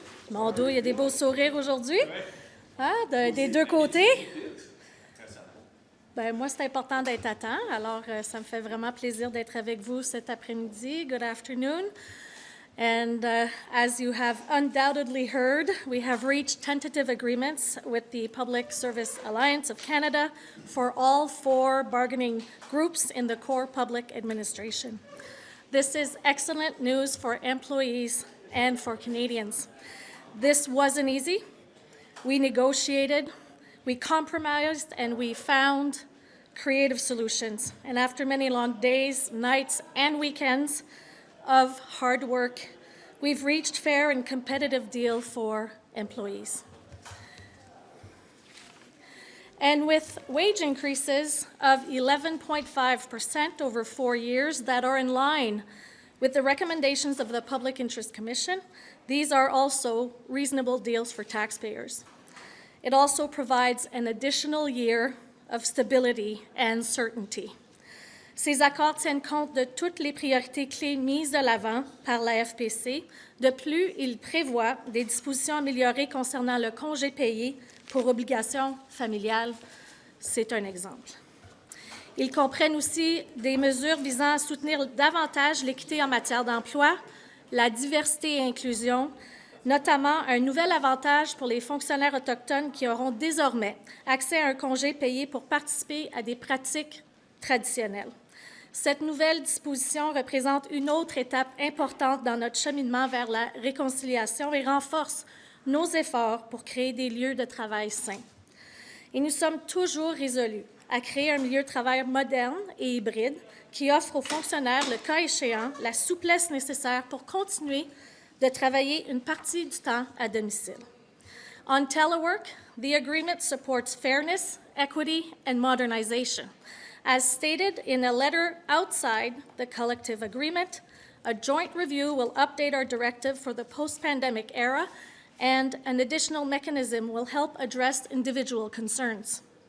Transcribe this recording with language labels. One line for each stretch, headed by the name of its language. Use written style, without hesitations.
French: Mon dos, il y a des beaux sourires aujourd'hui. Hein, des deux côtés. Ben, moi, c'est important d'être à temps. Alors, ça me fait vraiment plaisir d'être avec vous cet après-midi.
English: Good afternoon. And as you have undoubtedly heard, we have reached tentative agreements with the Public Service Alliance of Canada for all 4 bargaining groups in the core public administration. This is excellent news for employees and for Canadians. This wasn't easy. We negotiated, we compromised, and we found creative solutions. And after many long days, nights, and weekends of hard work, we've reached fair and competitive deal for employees. And with wage increases of 11.5% over 4 years that are in line with the recommendations of the Public Interest Commission, these are also reasonable deals for taxpayers. It also provides an additional year of stability and certainty.
French: Ces accords tiennent compte de toutes les priorités clés mises de l'avant par la FPC. De plus, ils prévoient des dispositions améliorées concernant le congé payé pour obligations familiales. C'est un exemple. Ils comprennent aussi des mesures visant à soutenir davantage l'équité en matière d'emploi, la diversité et inclusion, notamment un nouvel avantage pour les fonctionnaires autochtones qui auront désormais accès à un congé payé pour participer à des pratiques traditionnelles. Cette nouvelle disposition représente une autre étape importante dans notre cheminement vers la réconciliation et renforce nos efforts pour créer des lieux de travail sains. Et nous sommes toujours résolus à créer un milieu de travail moderne et hybride qui offre aux fonctionnaires, le cas échéant, la souplesse nécessaire pour continuer de travailler une partie du temps à domicile.
English: On telework, the agreement supports fairness, equity, and modernization. As stated in a letter outside the collective agreement, a joint review will update our directive for the post-pandemic era, and an additional mechanism will help address individual concerns.